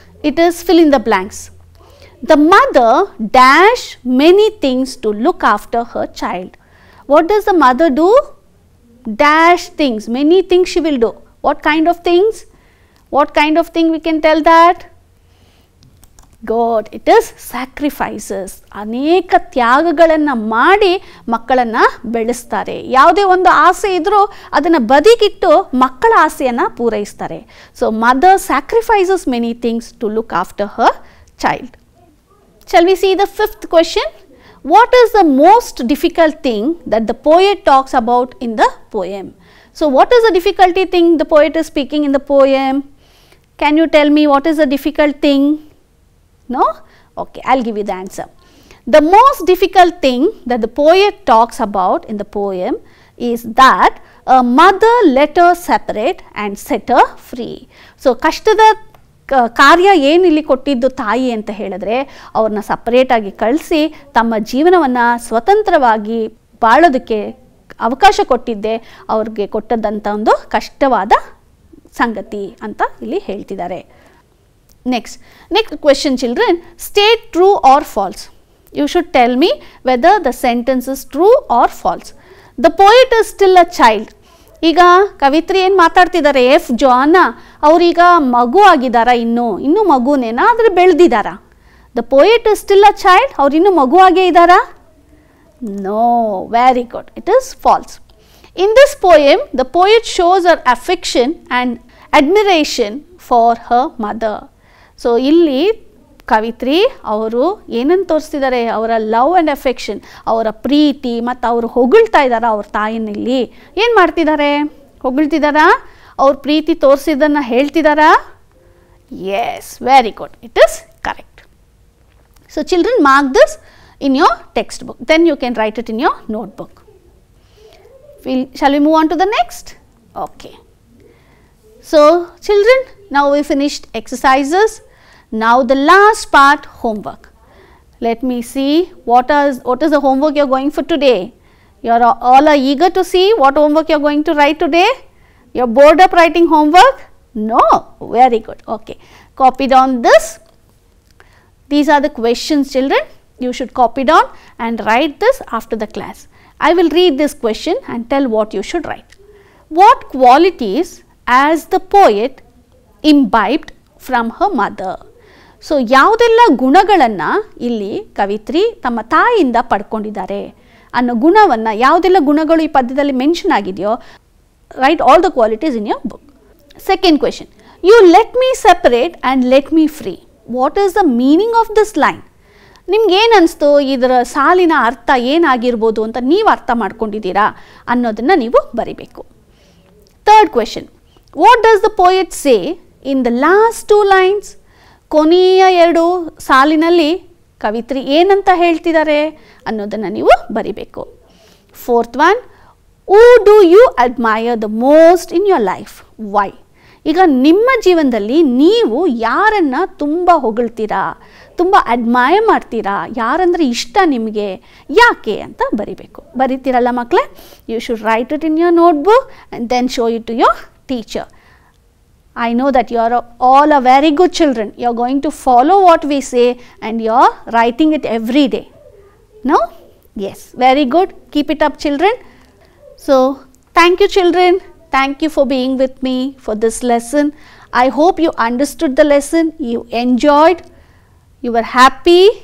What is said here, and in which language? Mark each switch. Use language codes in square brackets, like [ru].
[en] It is fill in the blanks. The mother dash many things to look after her child. What does the mother do? Dash things. Many things she will do. What kind of things? What kind of thing we can tell that? Good. It is sacrifices. [kn] ಅನೇಕ ತ್ಯಾಗಗಳನ್ನು ಮಾಡಿ ಮಕ್ಕಳನ್ನು ಬೆಳೆಸ್ತಾರೆ. ಯಾವುದೇ ಒಂದು ಆಸೆ ಇದ್ರೂ ಅದನ್ನು ಬದಿಗಿಟ್ಟು ಮಕ್ಕಳ ಆಸೆಯನ್ನು ಪೂರೈಸ್ತಾರೆ. [en] So mother sacrifices many things to look after her child. Shall we see the fifth question? What is the most difficult thing that the poet talks about in the poem? So what is the difficulty thing the poet is speaking in the poem? Can you tell me what is the difficult thing? No? Okay, I'll give you the answer. The most difficult thing that the poet talks about in the poem is that a mother let her separate and set her free. [kn] So ಕಷ್ಟದ ಕಾರ್ಯ ಏನಿಲ್ಲಿ ಕೊಟ್ಟಿದ್ದು ತಾಯಿ ಅಂತ ಹೇಳಿದ್ರೆ ಅವ್ರನ್ನ ಸಪರೇಟಾಗಿ ಕಳಿಸಿ ತಮ್ಮ ಜೀವನವನ್ನು ಸ್ವತಂತ್ರವಾಗಿ ಬಾಳೋದಕ್ಕೆ ಅವಕಾಶ ಕೊಟ್ಟಿದ್ದೆ ಅವ್ರಿಗೆ ಕೊಟ್ಟದ್ದಂಥ ಒಂದು ಕಷ್ಟವಾದ ಸಂಗತಿ ಅಂತ ಇಲ್ಲಿ ಹೇಳ್ತಿದ್ದಾರೆ. [en] Next question children, state true or false. You should tell me whether the sentence is true or false. The poet is still a child. [kn] ಈಗ ಕವಿತ್ರಿ ಏನು ಮಾತಾಡ್ತಿದ್ದಾರೆ, ಎಫ್ ಜಾನ ಅವ್ರೀಗ ಮಗು ಆಗಿದ್ದಾರಾ, ಇನ್ನೂ ಮಗುನೇನಾ ಆದರೆ ಬೆಳೆದಿದ್ದಾರಾ? [en] the poet is still a child, [kn] ಅವ್ರು ಇನ್ನೂ ಮಗುವಾಗೇ ಇದ್ದಾರಾ? [en] No, very good, it is false. In this poem the poet shows our affection and admiration for her mother. [kn] So ಇಲ್ಲಿ ಕವಿತ್ರಿ ಅವರು ಏನನ್ನು ತೋರಿಸ್ತಿದ್ದಾರೆ, ಅವರ [en] love and affection, [kn] ಅವರ ಪ್ರೀತಿ ಮತ್ತು ಅವರು ಹೊಗಳ್ತಾ ಇದ್ದಾರಾ ಅವ್ರ ತಾಯಿನಲ್ಲಿ. ಏನು ಮಾಡ್ತಿದ್ದಾರೆ, ಹೊಗಳ್ತಿದ್ದಾರಾ, ಅವ್ರ ಪ್ರೀತಿ ತೋರಿಸಿದ್ದನ್ನು ಹೇಳ್ತಿದ್ದಾರಾ? [en] Yes, very good, it is correct. So children, mark this in your textbook, then you can write it in your notebook. Shall we move on to the next? Okay. So children, now we finished exercises. Now the last part, homework. Let me see what is the homework you are going for today. You are all eager to see what homework you are going to write today. You are bored of writing homework? No, very good. Okay, copy down this. These are the questions, children. You should copy down and write this after the class. I will read this question and tell what you should write. What qualities as the poet imbibed from her mother? [kn] So ಯಾವುದೆಲ್ಲ ಗುಣಗಳನ್ನು ಇಲ್ಲಿ ಕವಿತ್ರಿ ತಮ್ಮ ತಾಯಿಯಿಂದ ಪಡ್ಕೊಂಡಿದ್ದಾರೆ ಅನ್ನೋ ಗುಣವನ್ನು, ಯಾವುದೆಲ್ಲ ಗುಣಗಳು ಈ ಪದ್ಯದಲ್ಲಿ ಮೆನ್ಷನ್ ಆಗಿದೆಯೋ, [en] Write all the qualities in your book. Second question, you let me separate and let me free. What is the meaning of this line? [kn] ನಿಮ್ಗೆ ಏನು ಅನಿಸ್ತು, ಇದರ ಸಾಲಿನ ಅರ್ಥ ಏನಾಗಿರ್ಬೋದು ಅಂತ ನೀವು ಅರ್ಥ ಮಾಡ್ಕೊಂಡಿದ್ದೀರಾ ಅನ್ನೋದನ್ನು ನೀವು ಬರಿಬೇಕು. [en] Third question, what does the poet say in the last 2 lines? [kn] ಕೊನೆಯ 2 ಸಾಲಿನಲ್ಲಿ ಕವಿತ್ರಿ ಏನಂತ ಹೇಳ್ತಿದ್ದಾರೆ ಅನ್ನೋದನ್ನು ನೀವು ಬರಿಬೇಕು. [en] Fourth one, who do you admire the most in your life, why? [kn] ಈಗ ನಿಮ್ಮ ಜೀವನದಲ್ಲಿ ನೀವು ಯಾರನ್ನು ತುಂಬ ಹೊಗಳ್ತೀರಾ, ತುಂಬ ಅಡ್ಮೈರ್ ಮಾಡ್ತೀರಾ, ಯಾರಂದರೆ ಇಷ್ಟ ನಿಮಗೆ, ಯಾಕೆ ಅಂತ ಬರಿಬೇಕು. ಬರಿತೀರಲ್ಲ ಮಕ್ಕಳೇ? [en] You should write it in your notebook and then show it to your teacher. I know that you are all a very good children. You are going to follow what we say and you are writing it every day. No? Yes, very good. Keep it up, children. So, thank you, children. Thank you for being with me for this lesson. I hope you understood the lesson, you enjoyed, you were happy.